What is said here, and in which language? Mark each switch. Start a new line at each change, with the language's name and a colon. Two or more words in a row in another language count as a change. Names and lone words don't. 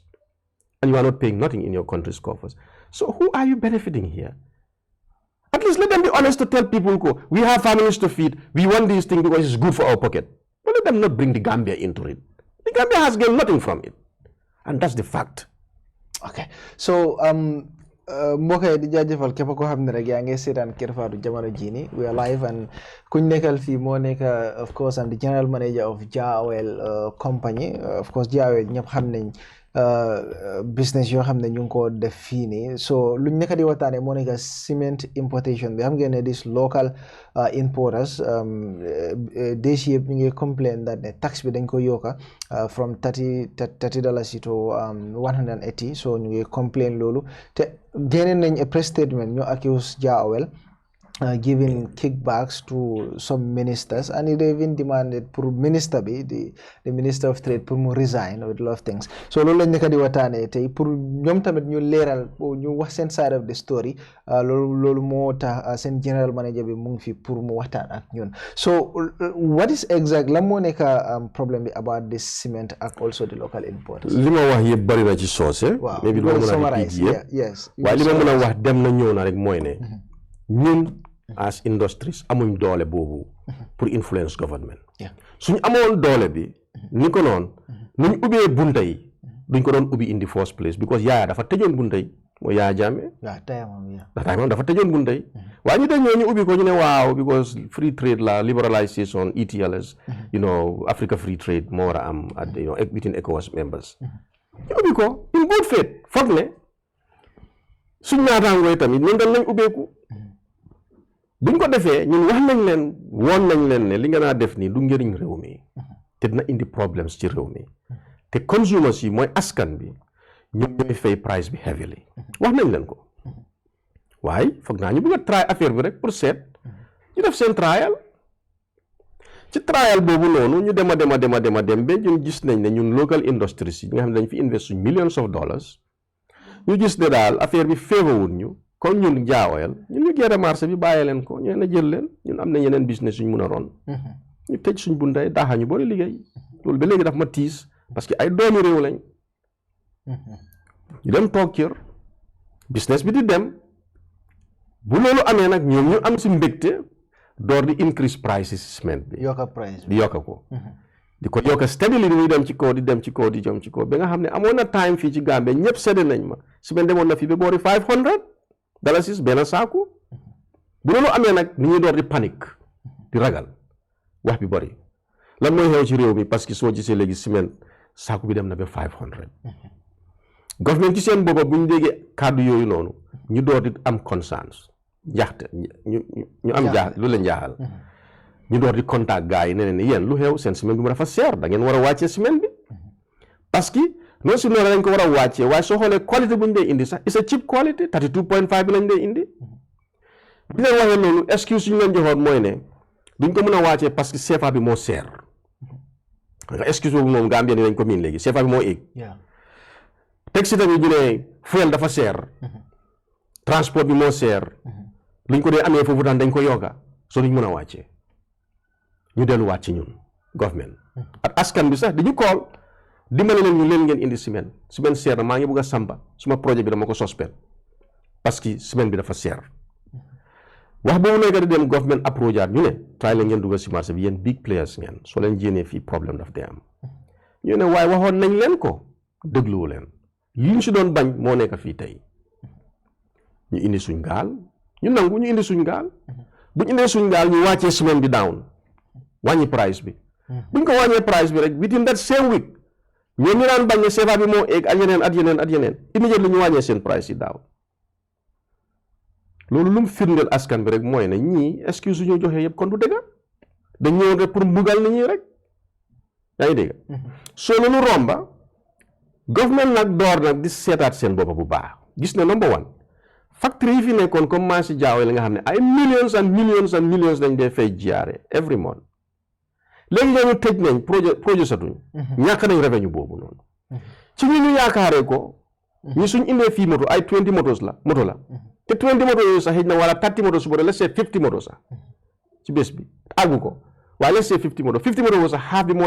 English: And you are not paying nothing in your country's coffers. So who are you benefiting here? At least let them be honest to tell people, we have families to feed, we want these things because it's good for our pocket. But let them not bring the Gambia into it. The Gambia has gained nothing from it. And that's the fact. Okay. So,
Wolof: mbokk yi di jaajëfal képp koo xam ne rek yaa ngi seetaan Kër Fatou jamono jii nii
English: we are live
Wolof: and kuñ nekkal fii moo nekk
English: of course and the general manager of Jah Oil company of course
Wolof: Jah Oil ñëpp xam nañ business yoo xam ne ñu ngi ko def fii nii so luñ nekk di waxtaane moo nekk
English: cement importation
Wolof: bi xam ngeen ne
English: this local importers this year
Wolof: ñu ngi
English: complain that
Wolof: ne tax bi dañ ko yokka
English: from $30 to $180
Wolof: so ñu ngi complain loolu te génne nañ a press statement ñu
English: accuse Jah Oil giving kickbacks to some ministers and they even demanded
Wolof: pour minister bi
English: the minister of trade
Wolof: pour mu
English: resign with a lot of things
Wolof: so loolu lañ nekk di waxtaane tey pour ñoom tamit ñu leeral ñu wax seen
English: side of the story
Wolof: loolu moo tax seen general manager bi mu ngi fi pour mu waxtaan ak ñun
English: so what is exact
Wolof: lan moo nekk problème bi
English: about this cement
Wolof: ak
English: also the local importers
Wolof: li ma wax yëpp bari na ci soose maybe du ma mën a repeat yëpp waaye li ma mën a wax dem na ñëw na rek mooy ne ñun
English: as industries
Wolof: amuñ doole boobu pour
English: influence government
Wolof: suñ amoon doole bi ni ko noonu nuñ ubbee bunta yi duñ ko doon ubbi
English: in the first place because
Wolof: yaaya dafa tëjoon bunta yi mooy Yaaya Jammeh dafa tëjoon bunta yi waaye ñu dañ ñoo ñu ubbi ko ñu ne waaw because
English: free trade
Wolof: la
English: liberalization ETLs you know Africa free trade
Wolof: moo war a am
English: you know within ECOWAS members
Wolof: ñu ubbi ko
English: in good faith
Wolof: foog ne suñ naataangoo tamit ñun dañ lañ ubbeeku buñ ko defee ñun wax nañ leen woon nañ leen ne li nga naa def nii du njëriñ réew mi te dina indi problems ci réew mi te consumers yi mooy askan bi ñun ñooy fay price bi heavily wax nañ leen ko waaye foog naa ñu bëgg a try affaire bi rek pour seet ñu def seen trial ci trial boobu noonu ñu dem ba ñun gis nañ ne ñun
English: local industries
Wolof: yi nga xam ne dañ fi
English: invest millions of dollars
Wolof: ñu gis ne daal affaire bi féewawul ñu kon ñun jaawayal ñun ñu géré marché bi bàyyi leen ko ñu na jël leen ñun am na yeneen business ñu mëna ron ñu tëj suñ bunday daaxa ñu bari liggéey loolu ba léegi daf ma tiis
French: parce que
Wolof: ay doomi réew lañ ñu dem toog kër business bi di dem bu loolu amee nag ñoom ñu am si mbégte door di
English: increase prices
Wolof: cement bi yokka price di yokka ko di ko yokka steadily muy dem ci kaw di dem ci kaw di jom ci kaw ba nga xam ne amoon na time fii ci Gambie ñëpp séddee nañ ma ciment demoon na fii ba boori $500 benn saaku bu loolu amee nag ni ñuy door di panique di ragal wax bi bari lan mooy xew ci réew mi
French: parce que
Wolof: soo gisee léegi ciment saaku bi dem na ba $500 government ci seen boppa bu ñu déggee kàddu yooyu noonu ñu door di am concerns njaxte ñu am jaaxal lu leen jaaxal ñu door di contact gars yi ne yéen lu xew seen ciment bi mu dafa seer da ngeen war a wàccee ciment bi
French: parce que non si
Wolof: noonu lañ ko war a wàccee waaye soo xoolee qualité bu ñu dee indi sax
English: it's a cheap quality
Wolof: 32.5 bi lañ dee indi bi leen waxee loolu excuse yu ñu leen joxoon mooy ne duñ ko mën a wàccee
French: parce que
Wolof: CFA bi moo seer nga excuse boobu moom Gambien dañ ko miin léegi CFA bi moo éeg teg si tamit ñu ne fuel dafa seer transport bi moo seer luñ ko dee amee foofu daan dañ ko yokka soo duñ mën a wàccee ñu delluwaat ci ñun government ak askan bi sax dañu kool dimbale leen ñu leen ngeen indi ciment seer na maa ngi bëgg a samba suma projet bi dama ko suspend
French: parce que
Wolof: ciment bi dafa seer wax boobu nekk di dem government approche ñu ne try leen ngeen dugal si marché bi yéen
English: big players
Wolof: ngeen soo leen jéenee fii problème daf dee am ñu ne waaye waxoon nañ leen ko dégluwu leen li ñu si doon bañ moo nekk fii tey ñu indi suñ gaal ñu nangu ñu indi suñ gaal buñ indee suñ gaal ñu wàccee ciment bi down wàññi price bi buñ ko wàññee price bi rek
English: within that same week
Wolof: ñoom ñu daan bañ ne CFA bi moo egg ak yeneen immediately ñu wàññee seen price yi daaw loolu lu mu firndeel askan bi rek mooy ne ñii excuse ñu joxee yëpp kon du dëgg dañ ñëwoon rek pour mbugal nit ñi rek yaa ngi dégg soo loolu romba government nag door nag di seetaat seen boppa bu baax gis ne
English: number one factory
Wolof: yi fi nekkoon comme marché jaawe la nga xam ne ay
English: millions and millions
Wolof: dañ dee fay GRA
English: every month
Wolof: léegi ñooñu tëj nañ projet satuñ ñàkk nañ revenu boobu noonu ci ñu yaakaaree ko ñu suñ indee fii moto ay 20 moto la te 20 moto yooyu sax xëy na wala 30 moto su boobaa
English: let's say
Wolof: 50 moto sax ci bés bi àggu ko waaye
English: let's say
Wolof: 50 moto boobu sax half bi moo